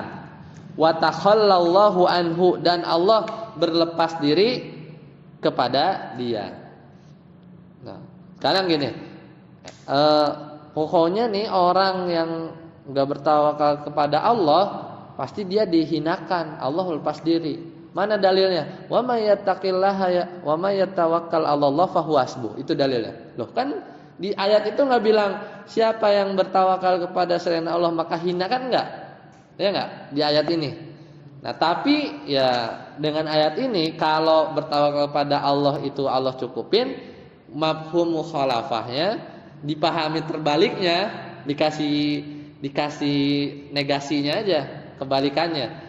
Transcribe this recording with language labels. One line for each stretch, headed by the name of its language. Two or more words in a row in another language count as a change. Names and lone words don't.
Arabic: وتخلى الله عنه,
Indonesian: dan Allah berlepas diri kepada dia. Nah, sekarang gini, pokoknya nih orang yang enggak bertawakal kepada Allah pasti dia dihinakan, Allah lepas diri. Mana dalilnya?
Arabic: ومن يتق الله ومن يتوكل على الله فهو حسبه.
Indonesian: Itu dalilnya. Loh, kan di ayat itu enggak bilang siapa yang bertawakal kepada selain Allah maka hina, kan enggak? Ya enggak? Di ayat ini. Nah, tapi ya dengan ayat ini kalau bertawakal kepada Allah itu Allah cukupin,
Arabic: مفهوم مخالفةnya
Indonesian: dipahami terbaliknya, dikasih negasinya aja, kebalikannya.